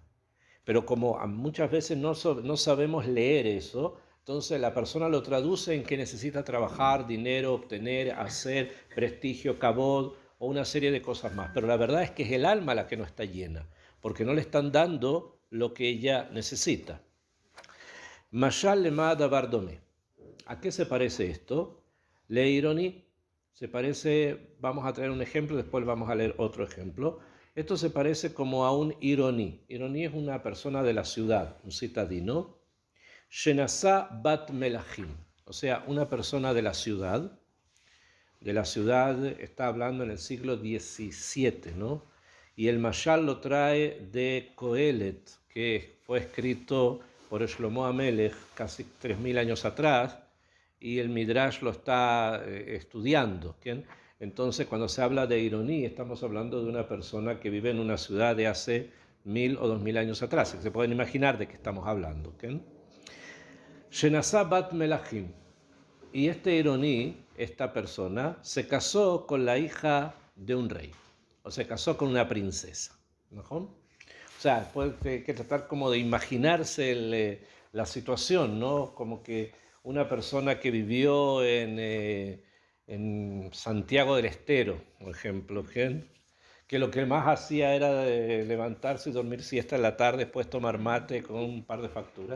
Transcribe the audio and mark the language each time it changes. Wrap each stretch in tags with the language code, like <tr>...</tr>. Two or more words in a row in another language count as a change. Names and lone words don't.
<es>Pero como muchas veces no sabemos leer eso, entonces la persona lo traduce en que necesita trabajar, dinero, obtener, hacer, prestigio, kabod o una serie de cosas más. Pero la verdad es que es el alma la que no está llena, porque no le están dando lo que ella necesita.</es> <he>משל למה דבר דומה.</he> <es>¿A qué se parece esto?</es> <he>לעירוני.</he> <es>Se parece, vamos a traer un ejemplo, después vamos a leer otro ejemplo. Esto se parece como a un ironí. Ironí es una persona de la ciudad, un citadino.</es> <he>שנשא בת מלכים,</he> <es>o sea, una persona de la ciudad. De la ciudad está hablando en el siglo XVII, ¿no? Y el Mashal lo trae de Kohelet, que fue escrito por Shlomo Amelech casi 3000 años atrás, y el Midrash lo está estudiando. ¿Bien? Entonces, cuando se habla de ironía, estamos hablando de una persona que vive en una ciudad de hace 1000 o 2000 años atrás. Se pueden imaginar de qué estamos hablando. ¿Bien?</es> <he>שנשא בת מלכים.</he> <es>Y este ironí, esta persona, se casó con la hija de un rey, o se casó con una princesa. ¿No? O sea, hay que tratar como de imaginarse la situación, ¿no? Como que una persona que vivió en Santiago del Estero, por ejemplo, que lo que más hacía era levantarse y dormir siesta en la tarde, después tomar mate con un par de facturas.</es>